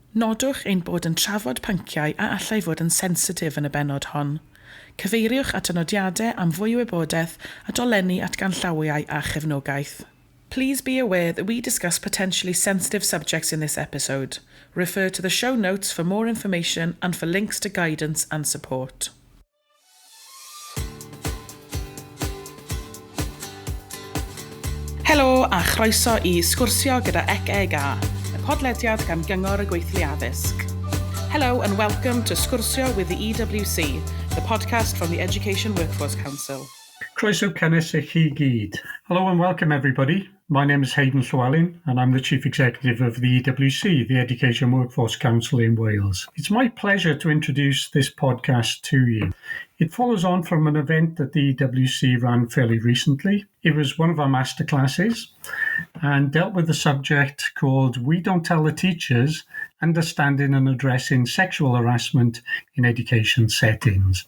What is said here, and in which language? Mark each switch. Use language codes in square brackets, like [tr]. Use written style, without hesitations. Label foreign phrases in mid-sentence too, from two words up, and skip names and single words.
[cy] Nodwch ein bod yn trafod pynciau a allai fod yn sensitif yn y bennod hon. Cyfeiriwch at y nodiadau am fwy o wybodaeth a dolenni at ganllawiau a chefnogaeth. [en] Please be aware that we discuss potentially sensitive subjects in this episode. Refer to the show notes for more information and for links to guidance and support. [cy] Helo a chroeso I Sgwrsio gyda EWC, y podlediad gan gyngor y gweithlu addysg. [en] Hello and welcome to Sgwrsio with the EWC, the podcast from the Education Workforce Council. [cy] Croeso cynnes I chi gyd. [en] Hello and welcome everybody. My name is Hayden Llewellyn and I'm the Chief Executive of the EWC, the Education Workforce Council in Wales. It's my pleasure to introduce this podcast to you. It follows on from an event that the EWC ran fairly recently. It was one of our masterclasses and dealt with the subject called We Don't Tell the Teachers, Understanding and Addressing Sexual Harassment in Education Settings.